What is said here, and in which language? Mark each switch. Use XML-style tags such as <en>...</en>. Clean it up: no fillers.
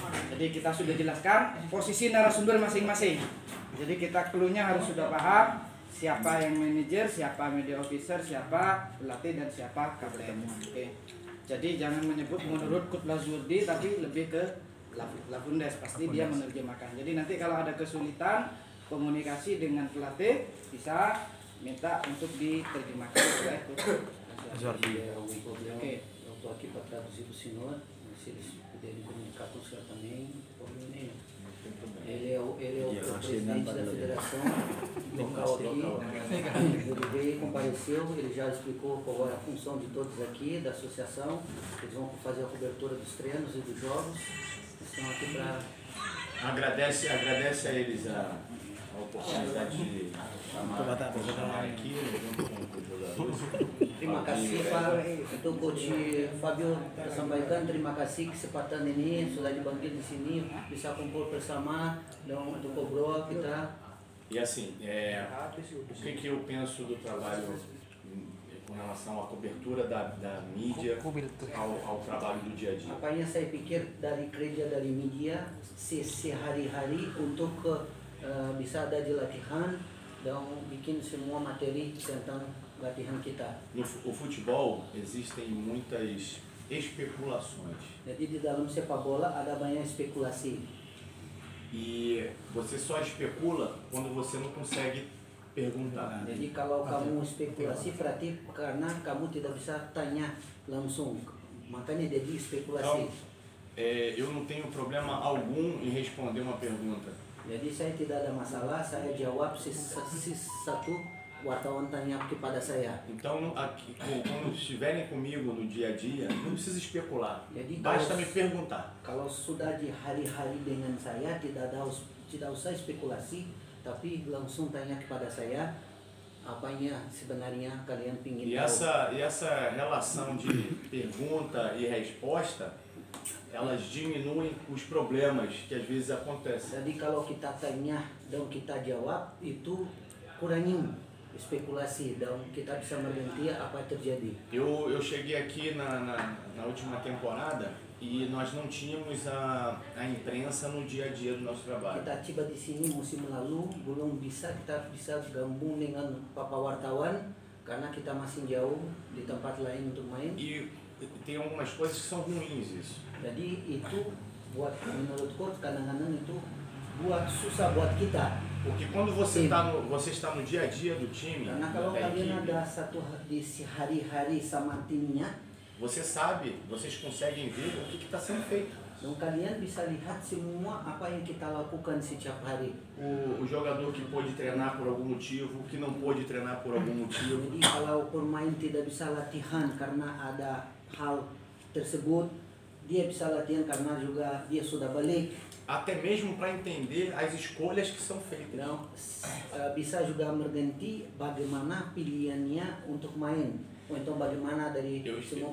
<id>Jadi kita sudah jelaskan posisi narasumber masing-masing. Jadi kita clue-nya harus sudah paham siapa yang manajer, siapa media officer, siapa pelatih dan siapa kapten. Oke. Jadi jangan menyebut menurut Kutla Zurdi tapi lebih ke Lafundes, pasti dia menerjemahkan. Jadi nanti kalau ada kesulitan komunikasi dengan pelatih bisa minta untuk diterjemahkan oleh Kutla Zurdi. Oke.</id> <pt>Estou aqui para traduzir para o senhor, se eles puderem comunicar com o senhor também, nenhum. Ele é o presidente da federação local aqui. Ele veio, compareceu, ele já explicou qual é a função de todos aqui, da associação. Eles vão fazer a cobertura dos treinos e dos jogos. Estão aqui para... Agradece a eles a oportunidade de chamar aqui junto com os jogadores.</pt> <id>Terima kasih Pak untuk Coach Fabio sampaikan terima kasih kesempatan ini sudah dipanggil di sini bisa kumpul bersama dan untuk ngobrol kita.</id> <pt>E assim, o que eu penso do trabalho com relação à cobertura da mídia ao trabalho do dia a dia?</pt> <id>Apa yang saya pikir dari kerja dari media sehari-hari untuk bisa ada di latihan dan bikin semua materi tentang latihan kita.</id> <pt>No futebol existem muitas especulações.</pt> <id>Jadi di dalam sepak bola ada banyak spekulasi.</id> <pt>E você só especula quando você não consegue perguntar.</pt> <id>Jadi kalau kamu spekulasi berarti karena kamu tidak bisa tanya langsung. Makanya jadi spekulasi.</id> <pt>Então, eu não tenho problema algum em responder uma pergunta.</pt> <id>Jadi saya tidak ada masalah saya jawab satu wartawan tanya kepada saya.</id> <pt>Então, aqui, quando estiverem comigo no dia a dia, não precisa especular.</pt> <id>Jadi</id> <pt>Basta me perguntar.</pt> <id>Kalau sudah di hari-hari dengan saya tidak usah spekulasi, tapi langsung tanya kepada saya apanya sebenarnya kalian ingin</id> <pt>E essa relação de pergunta e resposta, elas diminuem os problemas que às vezes acontecem.</pt> <id>Jadi kalau kita tanya dan kita jawab itu kurangin spekulasi dan kita bisa mengerti apa yang terjadi.</id> <pt>Eu cheguei aqui na última temporada e nós não tínhamos a imprensa no dia a dia do nosso trabalho.</pt> <id>Kita tiba di sini musim lalu belum kita bisa gabung dengan papa wartawan karena kita masih jauh di tempat lain untuk main.</id> <pt>E tem algumas coisas que são ruins isso.</pt> <id>Jadi itu buat menurutku kadang-kadang itu buat susah buat kita.</id> <pt>Porque quando você está no dia a dia do time,</pt> <id>Karena kalau</id> <pt>da</pt> <id>kalian</id> <pt>equipe,</pt> <id>ada satu di hari-hari sama timnya,</id> <pt>você sabe, vocês conseguem ver o que está sendo feito.</pt> <id>dan kalian bisa lihat semua apa yang kita lakukan setiap hari.</id> <pt>O jogador que pôde treinar por algum motivo, o que não pôde treinar por algum motivo.</pt> <id>Jadi kalau pemain tidak bisa latihan karena ada hal tersebut, dia bisa latihan karena juga dia sudah balik.</id> <pt>Até mesmo para entender as escolhas que são feitas.</pt> <id>Dan bisa juga mengerti bagaimana pilihannya untuk main.</id> <pt>Então</pt> <id>bagaimana dari semua</id>